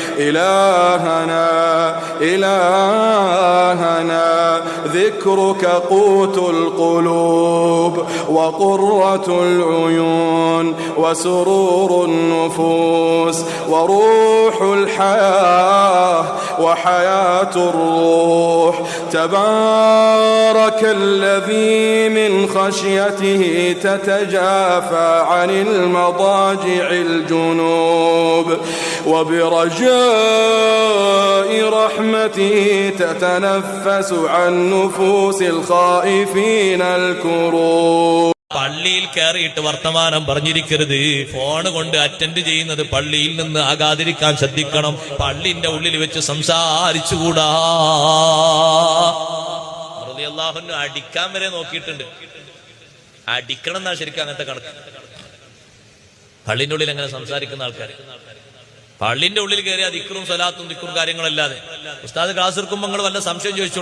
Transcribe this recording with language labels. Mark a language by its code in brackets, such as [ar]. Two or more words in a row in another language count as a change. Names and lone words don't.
[ar] إلهنا ذكرك قوت القلوب وقرة العيون وسرور النفوس وروح الحياة وحياة الروح تبارك الذي من خشيته تتجافى عن المضاجع الجنوب وبرجاء رحمته تتنفس عن نفوس الخائفين الكروب. [ml] പള്ളിയിൽ കയറിയിട്ട് വർത്തമാനം പറഞ്ഞിരിക്കരുത്. ഫോൺ കൊണ്ട് അറ്റൻഡ് ചെയ്യുന്നത് പള്ളിയിൽ നിന്ന് ആകാതിരിക്കാൻ ശ്രദ്ധിക്കണം. പള്ളിന്റെ ഉള്ളിൽ വെച്ച് സംസാരിച്ചുകൂടാ. റളിയല്ലാഹു അടിക്കാൻ വരെ നോക്കിയിട്ടുണ്ട്. അടിക്കണം എന്നാ ശരിക്കും അങ്ങനത്തെ കണക്ക്. പള്ളിന്റെ ഉള്ളിൽ അങ്ങനെ സംസാരിക്കുന്ന ആൾക്കാർ പള്ളിന്റെ ഉള്ളിൽ കയറി ദിക്റും സ്വലാത്തും ദിക്റും കാര്യങ്ങളല്ലാതെ ഉസ്താദ് ക്ലാസ് എടുക്കുമ്പോൾ നിങ്ങൾ വല്ല സംശയം ചോദിച്ചോളൂ.